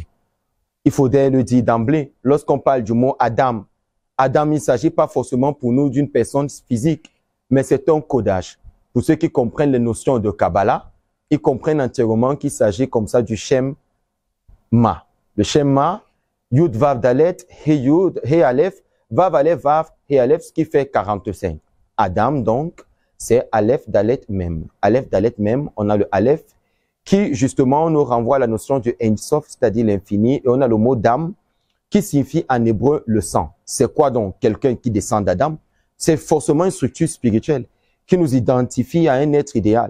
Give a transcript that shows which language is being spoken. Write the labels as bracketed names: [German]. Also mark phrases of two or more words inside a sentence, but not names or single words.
[French] Il faudrait le dire d'emblée. Lorsqu'on parle du mot Adam, Adam, il ne s'agit pas forcément pour nous d'une personne physique, mais c'est un codage. Pour ceux qui comprennent les notions de Kabbalah, ils comprennent entièrement qu'il s'agit comme ça du Shem Ma. Le Shem Ma, Yud Vav Dalet, He Yud, He Aleph, Vav Aleph, Vav, He Aleph, ce qui fait 45. Adam, donc, c'est Aleph Dalet Mem. Aleph Dalet Mem, on a le Aleph, qui justement nous renvoie à la notion du [Hebrew] אין סוף, [French] c'est-à-dire l'infini, et on a le mot Dam, qui signifie en hébreu le sang. C'est quoi donc quelqu'un qui descend d'Adam? C'est forcément une structure spirituelle qui nous identifie à un être idéal.